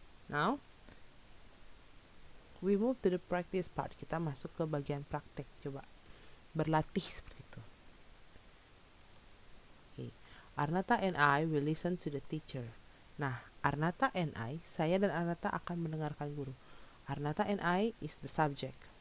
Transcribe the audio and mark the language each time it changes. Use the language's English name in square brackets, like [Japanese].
[English] Now we move to the practice part. [Indonesian] Kita masuk ke bagian praktek. Coba berlatih seperti itu. Okay. [English] Arnata and I will listen to the teacher. Nah, Arnata and I, [Indonesian] saya dan Arnata akan mendengarkan guru. [English] Arnata and I is the subject.